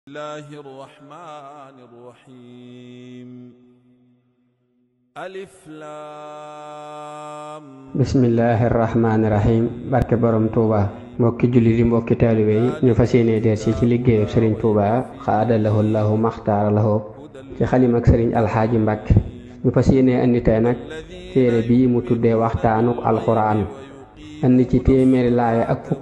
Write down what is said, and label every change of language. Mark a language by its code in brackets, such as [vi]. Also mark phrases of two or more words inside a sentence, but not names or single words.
[ar] الله الرحمن الرحيم ألف لام بسم الله الرحمن الرحيم [wo] barke borom Touba mbokki julli di mbokki taalibe yi ñu fas yéene der ci liggéeyu Serigne Touba xaadalahu Allahu maxtaara lahu ci xalim ak Serigne Alxaaji Mbàkke ñu fas yéene andi tey nag téere bii mu tuddee waxtaanuk alxuraan andi ci téeméeri laaya ak fukk